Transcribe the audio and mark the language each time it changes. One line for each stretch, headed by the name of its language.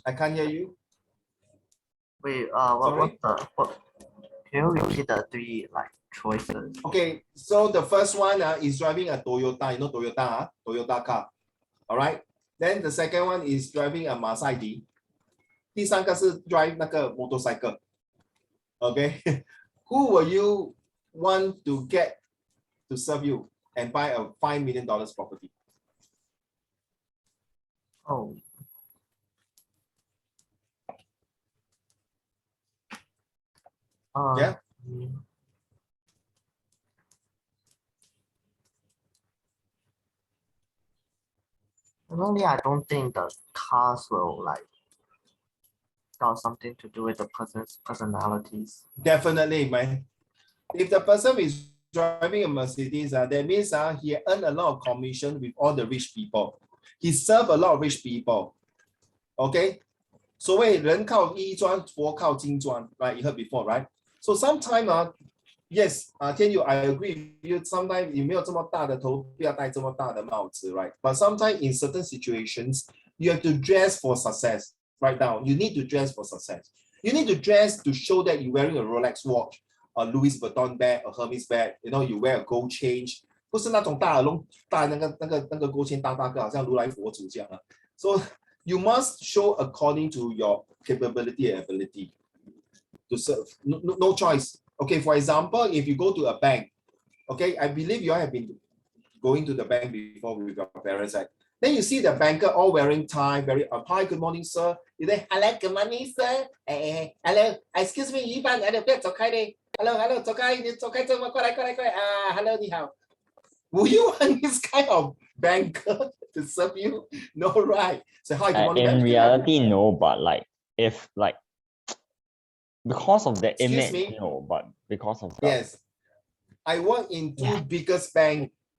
English: I can't hear you. Wait, what can you repeat the three choices? Okay, so the first one is driving a Toyota. You know Toyota, Toyota car. All right. Then the second one is driving a Mercedes.
Chinese: 第三个是 drive 那个 motorcycle.
English: Okay, who will you want to get to serve you and buy a $5 million property? Oh. Yeah. Normally, I don't think the cars will like got something to do with the person's personalities. Definitely, man. If the person is driving a Mercedes, that means he earned a lot of commission with all the rich people. He served a lot of rich people. Okay?
Chinese: 所谓人靠衣装，佛靠金装 right?
English: You heard before, right? So sometimes, yes, Tian Yu, I agree with you.
Chinese: Sometimes 你没有这么大的头，不要戴这么大的帽子 right?
English: But sometimes in certain situations, you have to dress for success. Right now, you need to dress for success. You need to dress to show that you're wearing a Rolex watch, a Louis Vuitton bag, a Hermes bag. You know, you wear a gold chain.
Chinese: 不是那种大耳窿，大那个勾芡大个，好像如来佛祖这样啊。
English: So you must show according to your capability and ability to serve. No choice. Okay, for example, if you go to a bank, okay, I believe you all have been going to the bank before with your parents, right? Then you see the banker all wearing tie, very hi, good morning, sir. You say, hello, good morning, sir. Hello, excuse me,
Chinese: 一般不要走开的。Hello, 走开，你走开，这么过来，hello, 你好。
English: Will you want this kind of banker to serve you? No, right? So hi, good morning. In reality, no, but like if like because of the image, no, but because of that. Yes, I work in two biggest banks.